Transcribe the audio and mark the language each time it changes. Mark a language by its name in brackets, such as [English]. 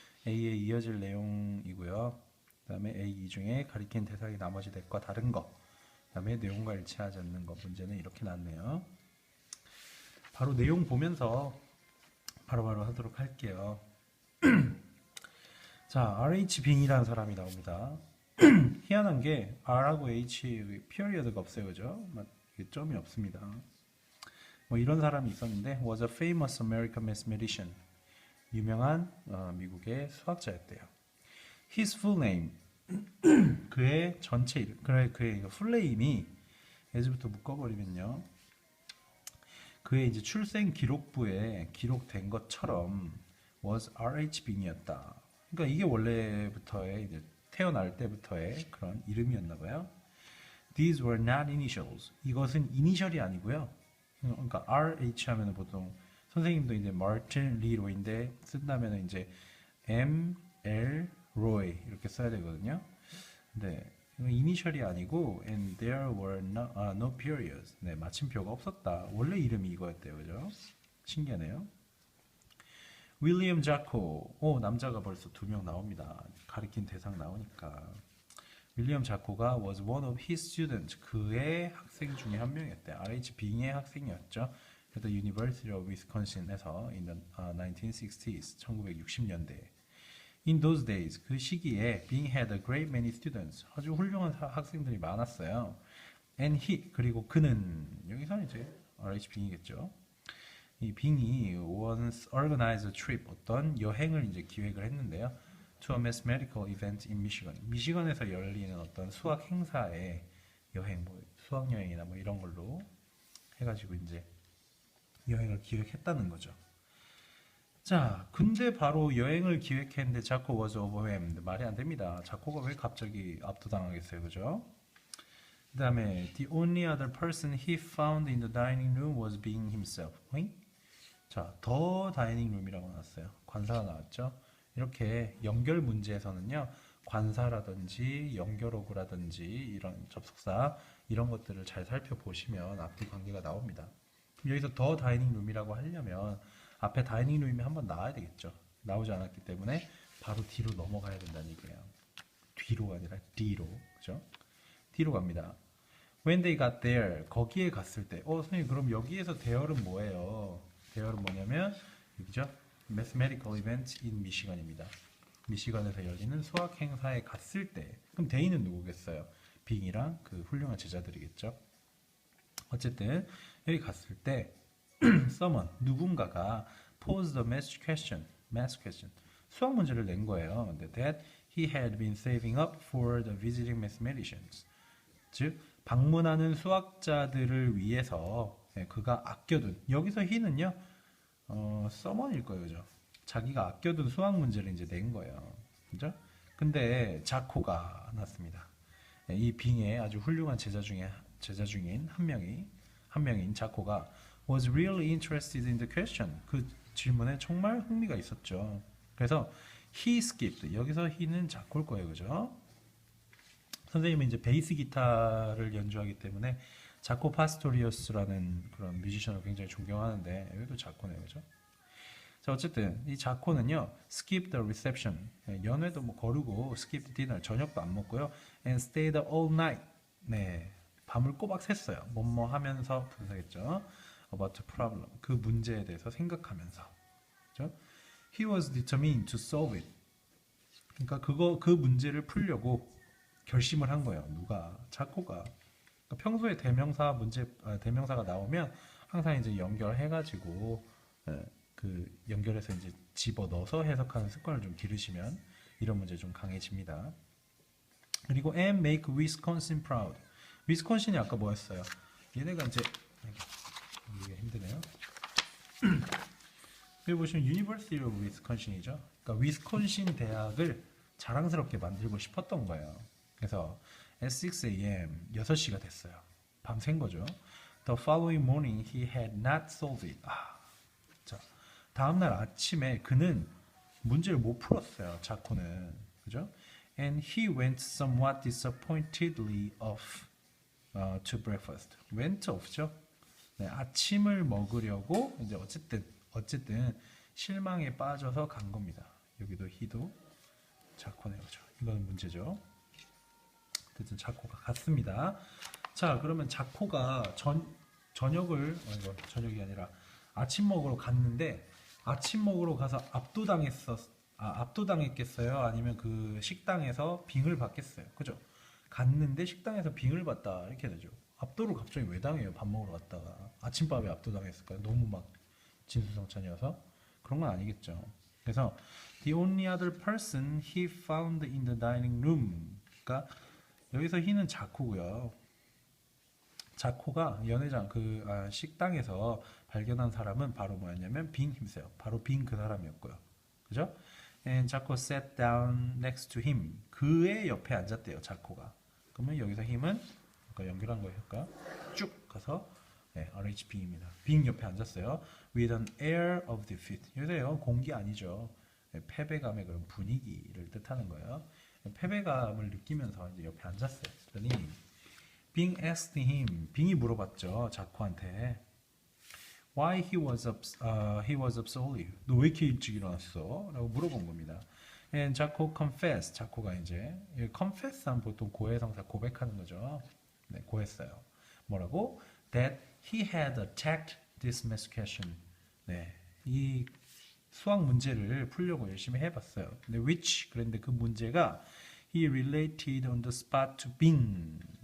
[Korean] A에 이어질 내용이고요. 그 다음에 A 중에 가리킨 대상이 나머지 넷과 다른 거, 그 다음에 내용과 일치하지 않는 거, 문제는 이렇게 나왔네요. 바로 내용 보면서 바로바로 하도록 할게요. 자, RH 빙이라는 사람이 나옵니다. 희한한 게 R하고 H 피어리어드가 없어요, 그죠? 이게 점이 없습니다. 뭐 이런 사람이 있었는데 [English] was a famous American mathematician. [Korean] 유명한 미국의 수학자였대요. [English] His full name. [Korean] 그의 전체 이름. 그의 풀네임이 에즈부터 묶어버리면요. 그의 이제 출생 기록부에 기록된 것처럼 was R.H. 빙이었다. 그러니까 이게 원래부터의 이제 태어날 때부터의 그런 이름이었나 봐요. [English] These were not initials. [Korean] 이것은 이니셜이 아니고요. 그러니까 RH 하면은 보통 선생님도 이제 마틴 리 로인데 쓴다면은 이제 M L 로이 이렇게 써야 되거든요. 근데 이니셜이 아니고 [English] and there were no periods. [Korean] 네, 마침표가 없었다. 원래 이름이 이거였대요, 그죠? 신기하네요. 윌리엄 자코. 오, 남자가 벌써 2명 나옵니다. 가리킨 대상 나오니까. [English] 윌리엄 자코가 was one of his students. [Korean] 그의 학생 중에 한 명이었대요. RH 빙의 학생이었죠. [English] at the University of Wisconsin에서 in the 1960s, 1960년대. In those days, [Korean] 그 시기에 [English] Bing had a great many students. [Korean] 아주 훌륭한 학생들이 많았어요. [English] And he, [Korean] 그리고 그는, 여기서 이제 RH 빙이겠죠. 이 빙이 [English] once organized a trip, [Korean] 어떤 여행을 이제 기획을 했는데요. [English] To a mathematical event in Michigan. [Korean] 미시건에서 열리는 어떤 수학 행사에 여행, 뭐 수학 여행이나 뭐 이런 걸로 해가지고 이제 여행을 기획했다는 거죠. 자, 근데 바로 여행을 기획했는데 자코 [English] was overwhelmed. [Korean] 말이 안 됩니다. 자코가 왜 갑자기 압도당하겠어요, 그죠? 그 다음에 [English] the only other person he found in the dining room was Bing himself. [Korean] 자, 더 다이닝 룸이라고 나왔어요. 관사가 나왔죠. 이렇게 연결 문제에서는요, 관사라든지 연결어구라든지 이런 접속사 이런 것들을 잘 살펴보시면 앞뒤 관계가 나옵니다. 여기서 더 다이닝 룸이라고 하려면 앞에 다이닝 룸이 한번 나와야 되겠죠. 나오지 않았기 때문에 바로 뒤로 넘어가야 된다는 얘기예요. 뒤로가 아니라 뒤로, 그죠? 뒤로 갑니다. [English] When they got there, [Korean] 거기에 갔을 때, 선생님 그럼 여기에서 there은 뭐예요? there은 뭐냐면 여기죠. [English] Mathematical event in Michigan입니다. [Korean] 미시간에서 열리는 수학 행사에 갔을 때, 그럼 they는 누구겠어요? 빙이랑 그 훌륭한 제자들이겠죠. 어쨌든 여기 갔을 때 someone 누군가가 [English] posed a math question [Korean] 수학 문제를 낸 거예요. [English] That he had been saving up for the visiting mathematicians. [Korean] 즉 방문하는 수학자들을 위해서 그가 아껴둔 여기서 he는요 someone일 거예요, 그죠? 자기가 아껴둔 수학 문제를 이제 낸 거예요, 그죠? 근데 자코가 났습니다. 이 빙의 아주 훌륭한 제자 중인 한 명인 자코가 [English] was really interested in the question. [Korean] 그 질문에 정말 흥미가 있었죠. [English] 그래서 he skipped. [Korean] 여기서 he는 자코일 거예요, 그죠? 선생님은 이제 베이스 기타를 연주하기 때문에 자코 파스토리어스라는 그런 뮤지션을 굉장히 존경하는데 여기도 자코네요, 그죠? 자, 어쨌든 이 자코는요, [English] skip the reception. [Korean] 연회도 뭐 거르고 [English] skip the dinner. [Korean] 저녁도 안 먹고요. [English] and stayed all night. [Korean] 네, 밤을 꼬박 샜어요. 뭐뭐 하면서 분석했죠. [English] about the problem. [Korean] 그 문제에 대해서 생각하면서. 그죠? [English] He was determined to solve it. [Korean] 그러니까 그 문제를 풀려고 결심을 한 거예요. 누가? 자코가. 그러니까 평소에 대명사가 나오면 항상 이제 연결해가지고 그 연결해서 이제 집어 넣어서 해석하는 습관을 좀 기르시면 이런 문제 좀 강해집니다. 그리고 [English] and make Wisconsin proud. [Korean] 위스콘신이 아까 뭐였어요? 얘네가 이제 이게 힘드네요. 여기 보시면 University of Wisconsin이죠. 그러니까 위스콘신 대학을 자랑스럽게 만들고 싶었던 거예요. 그래서 [English] at 6 a.m. [Korean] 6시가 됐어요. 밤샌 거죠. [English] The following morning he had not solved it. [Korean] 자, 다음날 아침에 그는 문제를 못 풀었어요. 자코는. 그죠? [English] And he went somewhat disappointedly off to breakfast. went off죠. [Korean] 네, 아침을 먹으려고 이제 어쨌든 실망에 빠져서 간 겁니다. 여기도 he도 자코네요. 그죠? 이거는 문제죠. 어쨌든 자코가 갔습니다. 자, 그러면 자코가 저녁이 아니라 아침 먹으러 갔는데 아침 먹으러 가서 압도당했겠어요? 아니면 그 식당에서 빙을 받겠어요? 그죠? 갔는데 식당에서 빙을 받다 이렇게 되죠. 압도를 갑자기 왜 당해요? 밥 먹으러 갔다가 아침밥에 압도당했을까요? 너무 막 진수성찬이어서 그런 건 아니겠죠. [English] 그래서 the only other person he found in the dining room. [Korean] 그러니까 여기서 he는 자코고요. 자코가 연회장 식당에서 발견한 사람은 바로 뭐였냐면 빙 himself. 바로 빙 그 사람이었고요. 그죠? [English] And 자코 sat down next to him. [Korean] 그의 옆에 앉았대요. 자코가. 그러면 여기서 힘은 연결한 거니까 쭉 가서 RHB입니다. 빙 옆에 앉았어요. [English] With an air of defeat. [Korean] 여기서요 공기 아니죠. 패배감의 그런 분위기를 뜻하는 거예요. 패배감을 느끼면서 이제 옆에 앉았어요. [English] 그랬더니 빙 asked him. [Korean] 빙이 물어봤죠. [English] 자코한테 why he was up so early. [Korean] 너 왜 이렇게 일찍 일어났어? 라고 물어본 겁니다. [English] And 자코 confessed. [Korean] 자코가 이제 confess 하면 보통 고해성사 고백하는 거죠. 네, 고했어요. 뭐라고? [English] That he had attacked this math question. [Korean] 네, 이 수학 문제를 풀려고 열심히 해봤어요. [English] 근데 which [Korean] 그런데 그 문제가 [English] he related on the spot to Bing.